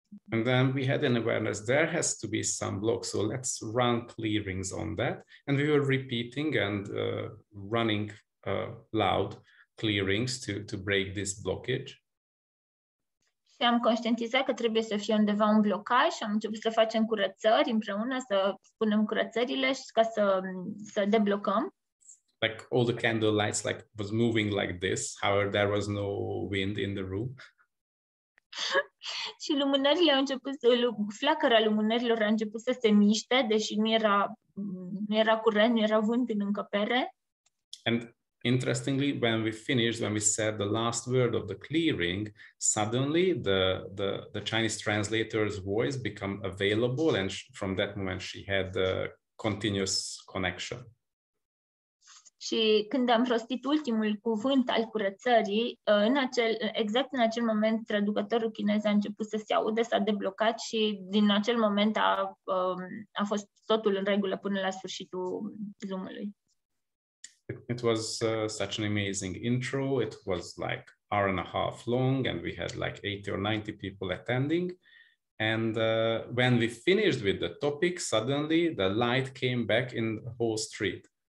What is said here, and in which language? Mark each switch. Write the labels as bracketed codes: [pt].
[en] And then we had an awareness, there has to be some block, so let's run clearings on that. And we were repeating and running loud clearings to break this blockage. [ro] Și am conștientizat că trebuie să fie undeva un blocaj și am început să facem curățări împreună, să spunem curățările și ca să deblocăm. [en] Like all the candle lights was moving like this, however there was no wind in the room. [ro] Și lumânările au început, flacăra lumânărilor a început să se miște, deși nu era curent, nu era vânt în încăpere. [en] And interestingly, when we said the last word of the clearing, suddenly the Chinese translator's voice became available, and from that moment she had a continuous connection. [ro] Și când am rostit ultimul cuvânt al curățării, exact în acel moment traducătorul chinez a început să se audă, s-a deblocat și din acel moment a fost totul în regulă până la sfârșitul Zoom-ului. [en] It was such an amazing intro. It was like hour and a half long, and we had like 80 or 90 people attending. And when we finished with the topic, suddenly the light came back in the whole street.